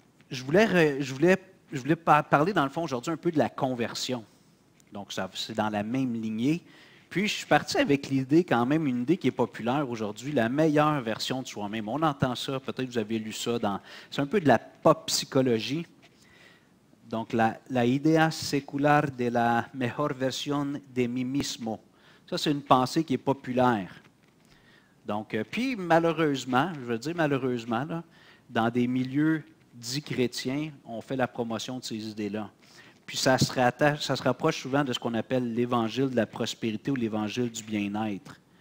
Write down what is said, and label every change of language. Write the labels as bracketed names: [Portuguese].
[French] Je voulais parler, dans le fond, aujourd'hui, un peu de la conversion. Donc, c'est dans la même lignée. Puis, je suis parti avec l'idée, quand même, une idée qui est populaire aujourd'hui, la meilleure version de soi-même. On entend ça, peut-être que vous avez lu ça. C'est un peu de la pop psychologie. [Spanish] Donc, la idea secular de la mejor versión de mí mismo. [French] Ça, c'est une pensée qui est populaire. Donc, puis malheureusement, je veux dire malheureusement, là, dans des milieux dits chrétiens, on fait la promotion de ces idées-là. Puis ça se rapproche souvent de ce qu'on appelle l'évangile de la prospérité ou l'évangile du bien-être.